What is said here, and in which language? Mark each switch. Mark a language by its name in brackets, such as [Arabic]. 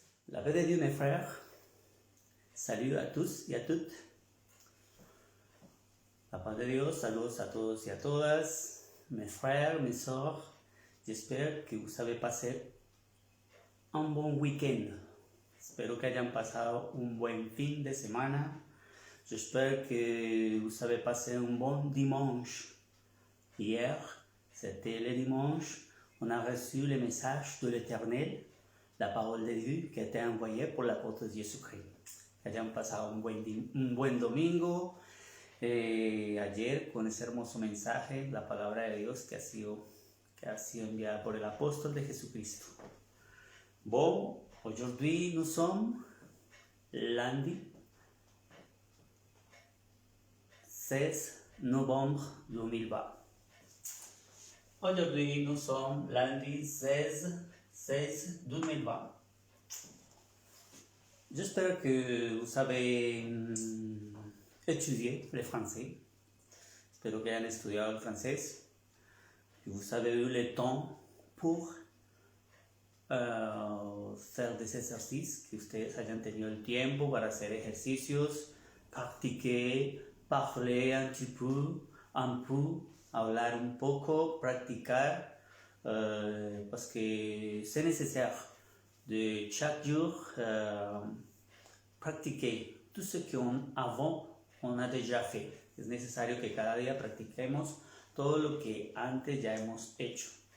[French] La paix de Dieu, mes frères. Salut à tous y a toutes. [Spanish] La paz de Dios, saludos a todos y a todas, [French] mes frères, mes sœurs. J'espère que vous avez passé un bon week-end. [Spanish] Espero que hayan pasado un buen fin de semana. [French] J'espère que vous avez passé un bon dimanche. Hier, c'était le dimanche. On a reçu le message de l'Éternel, la parole de Dieu qui a été envoyée por l'apôtre Jesucristo. [Spanish] Que hayan pasado un buen domingo. Ayer con ese hermoso mensaje, la palabra de Dios que ha sido enviada por el apóstol de Jesucristo. [French] Bon, aujourd'hui nous sommes lundi 16 novembre 2020. Aujourd'hui nous sommes lundi 16 2020. J'espère que vous avez étudié le français. [Spanish] Espero que hayan estudiado el francés. [French] Que vous avez eu le temps pour faire des exercices, [Spanish] que ustedes hayan tenido el tiempo para hacer ejercicios, [French] practiquer, parler un peu, [Spanish] hablar un poco, practicar, [French] parce que c'est nécessaire de chaque jour practiquer tout ce qu'avant on a déjà fait. [Spanish] Es necesario que cada día practiquemos todo lo que antes ya hemos hecho.